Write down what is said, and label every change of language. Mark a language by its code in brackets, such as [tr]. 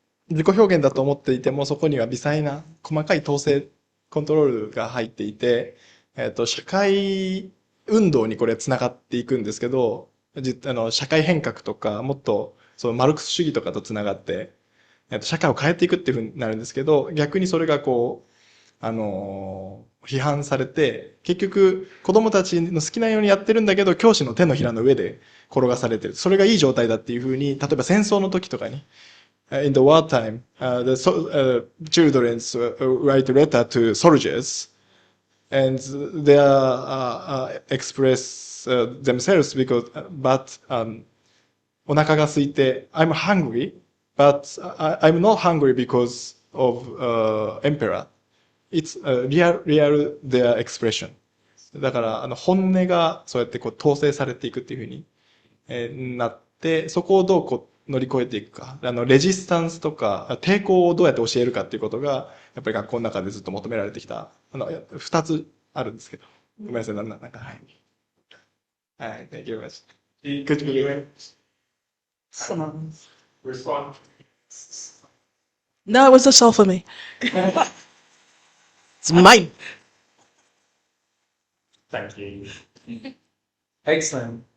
[ja] 自己表現だと思っていても、そこには微細な細かい統制コントロールが入っていて、社会運動にこれつながっていくんですけど、社会変革とか、もっとそのマルクス主義とかとつながって、社会を変えていくっていうふうになるんですけど、逆にそれがこう、批判されて、結局子供たちの好きなようにやってるんだけど、教師の手のひらの上で転がされてる。それがいい状態だっていうふうに、例えば戦争の時とかに、 [en] in the wartime, children write a letter to soldiers, and they express themselves but [ja] お腹が空いて [en] I'm hungry, but I'm not hungry because of emperor. It's real their expression. [ja] だから本音がそうやってこう統制されていくっていうふうに、なって、そこをどうこう乗り越えていくか。レジスタンスとか抵抗をどうやって教えるかっていうことがやっぱり学校の中でずっと求められてきた。二つあるんですけど。ごめんなさい、なんかはい。 [en] はい、thank you very much. Could you respond? No, it was just all for me. It's mine. Thank you. Excellent.